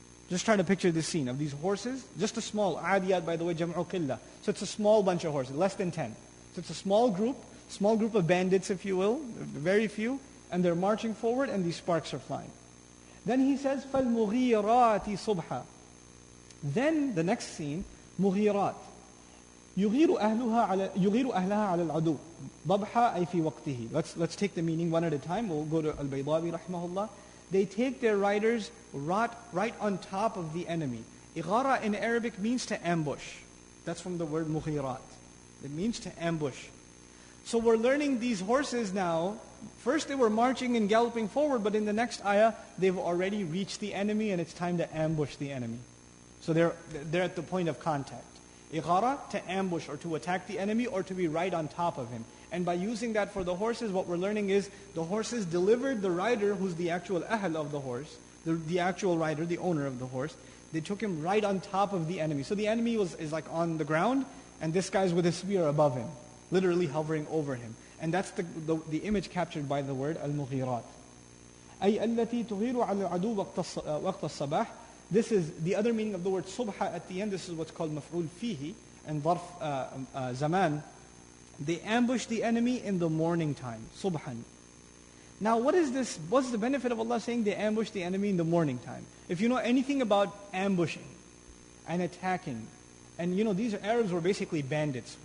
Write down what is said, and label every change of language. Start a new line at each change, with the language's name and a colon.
English: Just try to picture this scene of these horses, just a small, adiyat by the way, jam'u qillah. So it's a small bunch of horses, less than 10. So it's a small group of bandits, if you will, very few, and they're marching forward and these sparks are flying. Then he says,
Arabic: فَالْمُغِيرَاتِ صُبْحًا.
English: Then the next scene,
Arabic: مغيرات يغير أهلها على العدو ضبحا أي في وقته.
English: Let's take the meaning one at a time. We'll go to Al-Baydawi rahimahullah. They take their riders right on top of the enemy. Ighara in Arabic means to ambush. That's from the word mughirat. It means to ambush. So we're learning these horses now. First they were marching and galloping forward, but in the next ayah, they've already reached the enemy and it's time to ambush the enemy. So they're at the point of contact. Ighara, to ambush or to attack the enemy or to be right on top of him. And by using that for the horses, what we're learning is the horses delivered the rider, who's the actual ahl of the horse, the actual rider, the owner of the horse, they took him right on top of the enemy. So the enemy is like on the ground, and this guy's with his spear above him, literally hovering over him. And that's the image captured by the word al-mughirat.
Arabic: أي التي تغير على العدو وقت الصباح.
English: This is the other meaning of the word subha at the end. This is what's called maf'ul fihi and dharf zaman. They ambush the enemy in the morning time, subhan. Now what is this? What's the benefit of Allah saying they ambush the enemy in the morning time? If you know anything about ambushing and attacking, and these Arabs were basically bandits.